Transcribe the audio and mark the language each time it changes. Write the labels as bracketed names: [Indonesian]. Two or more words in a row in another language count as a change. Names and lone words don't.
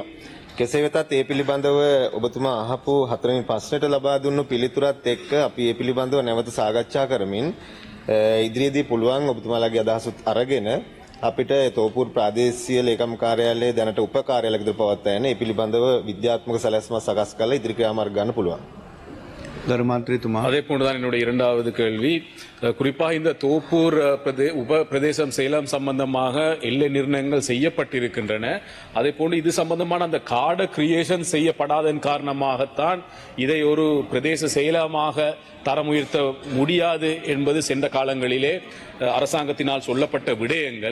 [Sinhala] කෙසේ වෙතත් ඒ පිළිබඳව ඔබතුමා අහපු හතරවෙනි ප්‍රශ්නෙට ලබා දුන්නු පිළිතුරත් එක්ක අපි ඒ පිළිබඳව නැවත සාකච්ඡා කරමින් ඉදිරියේදී පුළුවන් ඔබතුමාලාගේ අදහසුත් අරගෙන අපිට තෝපූර් ප්‍රාදේශීය ලේකම් කාර්යාලයේ දැනට උප කාර්යාලයක විතර පවත්වා යන ඒ පිළිබඳව විද්‍යාත්මක සැලැස්ම සකස් කරලා ඉදිරි ක්‍රියාමාර්ග ගන්න පුළුවන්. [Tamil] அதே போன்றுதான் என்னுடைய இரண்டாவது கேள்வி. குறிப்பாக இந்த தோப்பூர் உப பிரதேசம் சேலம் சம்பந்தமாக எல்லை நிர்ணயங்கள் செய்யப்பட்டிருக்கின்றன. அதே போன்று இது சம்பந்தமான அந்த [English] card creation [Tamil] செய்யப்படாதன் காரணமாகத்தான் இதை ஒரு பிரதேச செயலகமாக தரம் உயர்த்த முடியாது என்பது சென்ற காலங்களிலே அரசாங்கத்தினால் சொல்லப்பட்ட விடயங்கள்.